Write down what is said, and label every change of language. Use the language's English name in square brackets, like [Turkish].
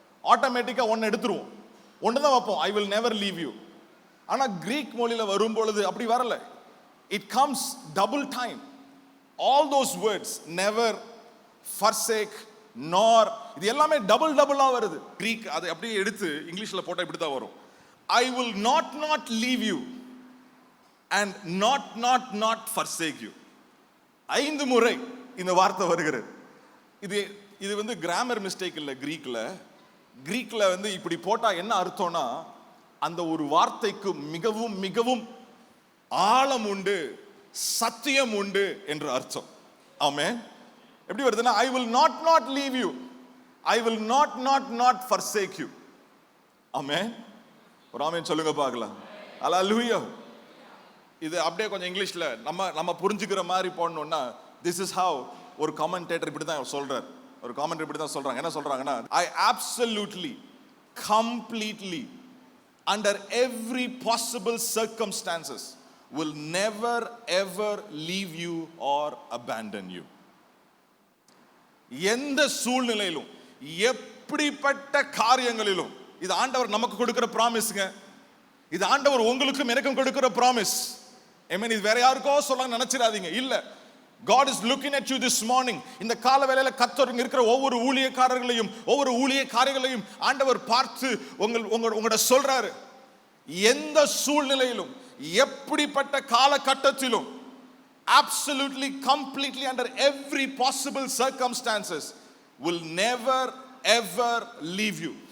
[Tamil] ஆட்டோமேட்டிக்கா ஒன்னு எடுத்துருவோம், ஒன்று தான் வைப்போம், [English] I will never leave you. [Tamil] ஆனா கிரீக் மொழியில வரும் பொழுது அப்படி வரல, [English] It comes double time. All those words, never, forsake, nor, [Tamil] இது எல்லாமே டபுளா வருது. கிரீக் அதை அப்படியே எடுத்து இங்கிலீஷ்ல போட்டா இப்படி தான் வரும். [English] I will not leave you and not forsake you. [Tamil] 5 முறை இந்த வார்த்தை வருகிறது. இது கிராமர் மிஸ்டேக் இல்ல. கிரீக்ல இப்படி போட்டா என்ன அர்த்தம்னா, அந்த ஒரு வார்த்தைக்கு மிகவும் ஆழம் உண்டு, சத்தியம் உண்டு என்று அர்த்தம். ஆமென். எப்படி வருதுன்னா, [English] I will not leave you, I will not forsake you. [Tamil] ஆமென். ஒரு ஆமென் சொல்லுங்க பார்க்கலாம். ஹல்லேலூயா. இது அப்படியே கொஞ்சம் இங்கிலீஷ்ல நம்ம புரிஞ்சுக்கிற மாதிரி போடணும்னா, [English] this is how [Tamil] ஒரு கமெண்டேட்டர் இப்படி தான் சொல்றார். ஒரு கமெண்டேட்டர் இப்படி தான் சொல்றாங்க. என்ன சொல்றாங்கன்னா, [English] I absolutely, completely, under every possible circumstances will never ever leave you or abandon you. [Tamil] எந்த சூழ்நிலையிலும், எப்படிப்பட்ட காரியங்களிலும், இது ஆண்டவர் நமக்கு கொடுக்கிற பிராமிஸ்ங்க. இது ஆண்டவர் உங்களுக்கும் எனக்கும் கொடுக்கிற பிராமிஸ். ஆமென். இது வேற யாருக்கோ சொல்ல நினைச்சிராதீங்க. [English] இல்ல, God is looking at you this morning. [Tamil] இந்த கால வேளையில கர்த்தர் இருக்கிற ஒவ்வொரு ஊழியக்காரர்களையும் ஒவ்வொரு ஊழியக்காரிகளையும் ஆண்டவர் பார்த்து உங்களோட சொல்றாரு, எந்த சூழ்நிலையிலும் எப்படிப்பட்ட காலகட்டத்திலும், [English] absolutely, completely, under every possible circumstances, will never ever leave you.